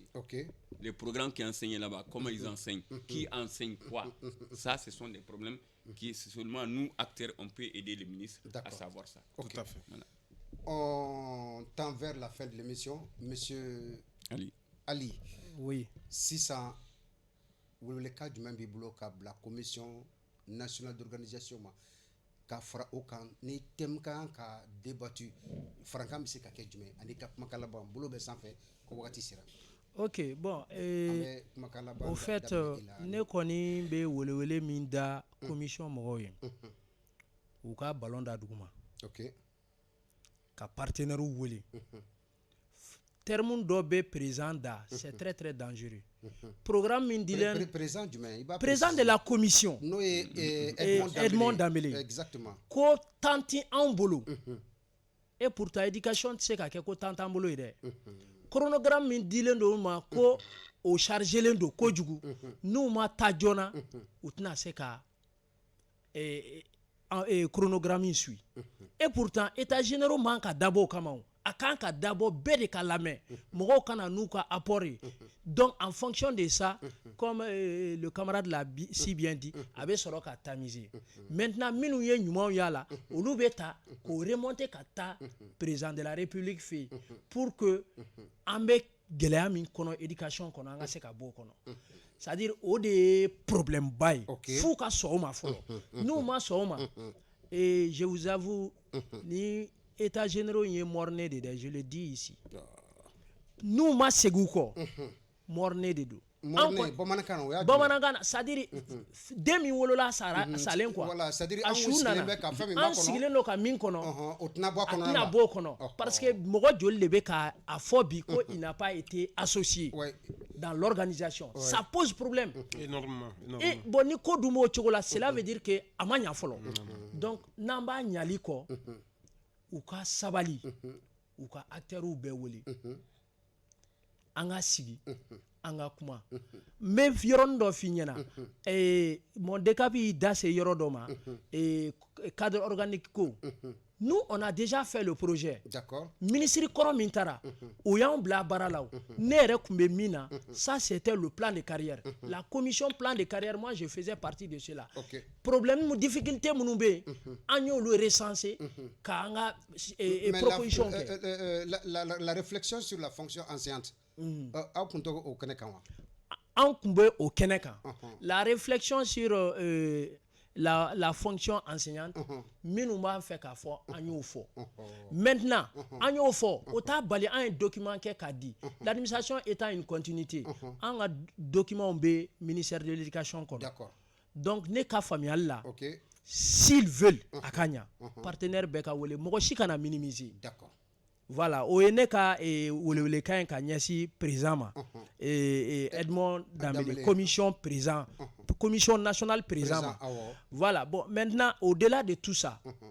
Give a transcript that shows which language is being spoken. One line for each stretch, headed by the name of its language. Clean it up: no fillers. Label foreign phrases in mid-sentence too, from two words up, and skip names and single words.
French: Les programmes qui enseignent là-bas, comment ils enseignent, qui enseigne quoi. Ça, ce sont des problèmes qui, seulement nous, acteurs, on peut aider les ministres à savoir ça. Tout à fait. Voilà. On tend vers la fin de l'émission. Monsieur Ali. Oui. Si ça, vous le cas du même biblo la commission nationale d'organisation,
Bambara: ka fara o kan ni thème kan ka
French: débattu franchement c'est
Bambara: ka kɛ jumɛn ani ka kumakan laban bolo bɛ sanfɛ ko wagati sera.
French: Ok, bon, au fait,
Bambara: ne kɔni bɛ welewele min da commission mɔgɔw ye u ka ballon da duguma ka partenaire wele terme dɔ bɛ présent da
French: c'est très très dangereux.
Bambara: Programme min dilen
French: présent de la commission
Bambara: n'o ye Edmond Dambélé
French: exactement
Bambara: ko temps ti anw bolo
French: et pourtant éducation
Bambara: tɛ se ka kɛ ko temps t'an bolo ye dɛ chronogramme min dilen do ma ko o chargelen do kojugu n'u ma taa joona u tɛna se ka
French: chronogramme suit et pourtant états généraux
Bambara: man ka dabɔ o kama o a kan ka dabɔ bɛɛ de ka lamɛn mɔgɔw kana n'u ka apport ye donc
French: en fonction de ça comme le camarade l'a si bien dit
Bambara: a bɛ sɔrɔ ka
French: tamiser maintenant
Bambara: minnu ye ɲumanw y'a la olu bɛ ta k'o remonter ka taa
French: président de la république
Bambara: fɛ yen
French: pour que
Bambara: an bɛ gɛlɛya min kɔnɔ éducation kɔnɔ an ka se ka bɔ o kɔnɔ c'est-à-dire o de ye problème ba ye f'u ka sɔn o ma fɔlɔ n'u ma sɔn o ma
French: et je vous avoue
Bambara: ni
French: états généraux
Bambara: ye morné de dɛ
French: je le dis ici
Bambara: n'u ma segin u kɔ morné de don bamanankan na c'est-à-dire den min wolola salen quoi a su nana an sigilen don ka min kɔnɔ a tɛna bɔ o kɔnɔ
French: parce que
Bambara: mɔgɔ joli de bɛ ka a fɔ bi ko
French: il n'a pas été associé dans l'organisation ça pose problème énormément. Et bon
Bambara: ni ko dun b'o cogo la
French: cela veut dire que
Bambara: a ma ɲa fɔlɔ donc n'an b'a ɲali kɔ u ka sabali u ka acteurs bɛɛ wele an ka sigi an ka kuma n bɛ yɔrɔnin dɔ f'i ɲɛna mon DCAP y'i da se yɔrɔ dɔ ma
French: cadre organique
Bambara: ko
French: nous on a déjà fait le projet
Bambara: ministre kɔrɔ min taara o y'anw bila baara la o ne yɛrɛ tun bɛ min na
French: ça c'était le plan de carrière la commission plan de carrière moi je faisais partie de cela problème difficulté
Bambara: minnu bɛ yen an y'olu recenser k'an ka proposition kɛ
French: la réflexion sur la fonction enseignante aw tun t'o kɛnɛ kan wa
Bambara: an tun bɛ o kɛnɛ kan
French: la réflexion sur la fonction enseignante
Bambara: minnu b'an fɛ k'a fɔ an y'o fɔ maintenant an y'o fɔ o t'a bali an ye document kɛ k'a di
French: l'administration étant une continuité
Bambara: an ka document bɛ
French: ministère de l'éducation
Bambara: kɔnɔ donc ne ka faamuyali la
French: s'ils veulent
Bambara: a ka ɲa partenaire bɛɛ ka wele mɔgɔ si kana
French: minimiser voilà
Bambara: o ye ne ka welewelekan ye ka ɲɛsin président ma Edmond Dambélé commission président
French: commission nationale président
Bambara: ma
French: voilà bon maintenant au-delà de tout ça